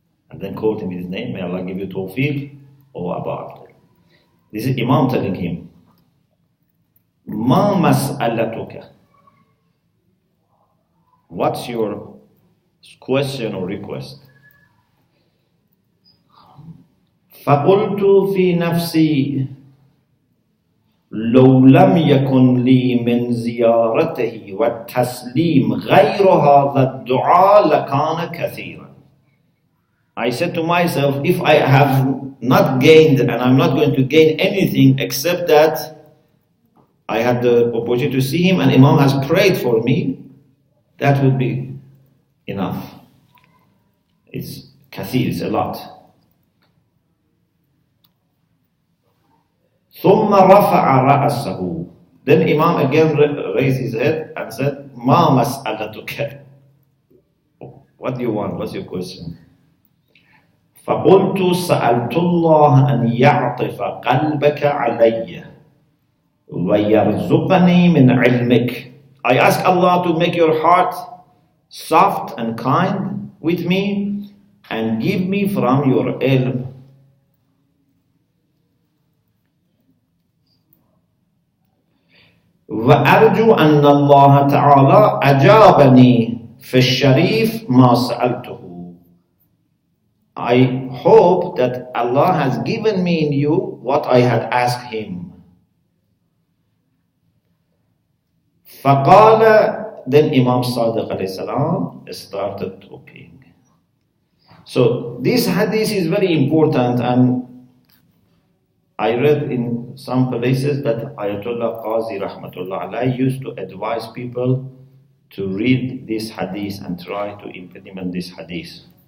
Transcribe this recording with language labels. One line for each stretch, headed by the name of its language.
English: And then quote him his name, may Allah give you tawfiq, O Abu Abdullah. This is Imam telling him,
Arabic: مَا مَسْأَلَتُكَ.
English: What's your question or request?
Arabic: فَقُلْتُ فِي نَفْسِي لو لم يكن لي من زيارته والتسليم غير هذا الدعاء لكان كثيرا.
English: I said to myself, if I have not gained and I'm not going to gain anything except that I had the opportunity to see him and Imam has prayed for me, that would be enough. It's kathir, it's a lot.
Arabic: ثم رفع رأسه.
English: Then Imam again raised his head and said,
Arabic: ما مسألتك.
English: What do you want? What's your question?
Arabic: فقلت سألت الله أن يعطف قلبك علي ويرزقني من علمك.
English: I ask Allah to make your heart soft and kind with me and give me from your ilm.
Arabic: وأرجو أن الله تعالى أجابني في الشريف ما سألته.
English: I hope that Allah has given me in you what I had asked him. فقال, then Imam Sadiq alayhi salam started talking. So this hadith is very important, and I read in some places that Ayatollah Qazi Rahmatullah Alayhi used to advise people to read this hadith and try to implement this hadith.